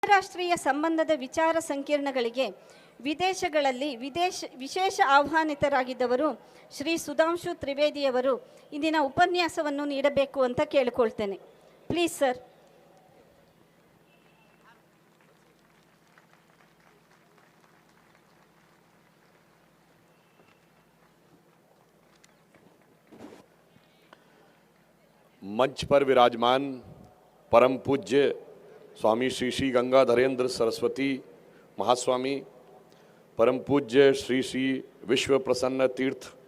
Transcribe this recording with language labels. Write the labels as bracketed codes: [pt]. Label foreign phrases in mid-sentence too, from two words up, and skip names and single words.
[kn] ಅಂತಾರಾಷ್ಟ್ರೀಯ ಸಂಬಂಧದ ವಿಚಾರ ಸಂಕಿರಣಗಳಿಗೆ ವಿದೇಶಗಳಲ್ಲಿ ವಿಶೇಷ ಆಹ್ವಾನಿತರಾಗಿದ್ದವರು ಶ್ರೀ ಸುಧಾಂಶು ತ್ರಿವೇದಿಯವರು ಇಂದಿನ ಉಪನ್ಯಾಸವನ್ನು ನೀಡಬೇಕು ಅಂತ ಕೇಳಿಕೊಳ್ತೇನೆ. [en] please sir. [hi] मंच पर विराजमान परम पूज्य स्वामी श्री श्री गंगाधरेंद्र सरस्वती महास्वामी, परम पूज्य श्री श्री विश्व प्रसन्न तीर्थ